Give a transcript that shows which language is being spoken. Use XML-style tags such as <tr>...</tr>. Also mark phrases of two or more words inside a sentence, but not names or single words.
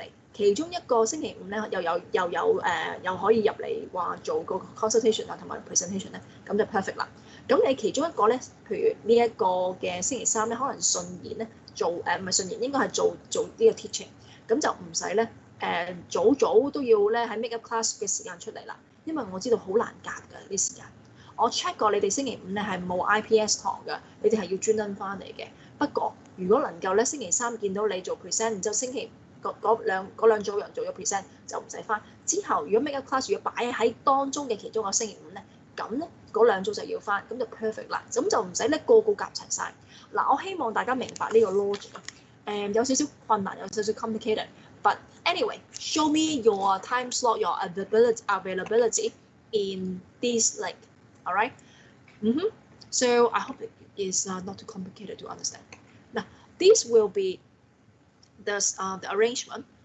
<yue>其中一個星期五咧又可以入嚟話做個 consultation 啊同埋 presentation 咧，咁就 perfect 啦。咁你其中一個咧，譬如呢一個嘅星期三咧，可能順延咧做唔係順延，應該係做呢個 teaching， 咁就唔使咧早都要咧喺 make up class 嘅時間出嚟啦，因為我知道好難夾㗎呢啲時間。我 check 過你哋星期五咧係冇 IPS 堂㗎，你哋係要專登翻嚟嘅。不過如果能夠咧星期三見到你做 present， 然之後星期嗰兩組人做咗 present 就唔使翻。之後如果 make up class 如果擺喺當中嘅其中個星期五咧，咁咧嗰兩組就要翻，咁就 perfect 啦。咁就唔使咧個夾齊晒。嗱，我希望大家明白呢個 logic。有少少困難，有少少 complicated。</yue> <en>But anyway, show me your time slot, your availability in this link. All right. So I hope it is not too complicated to understand. Now, this will be the arrangement.</en>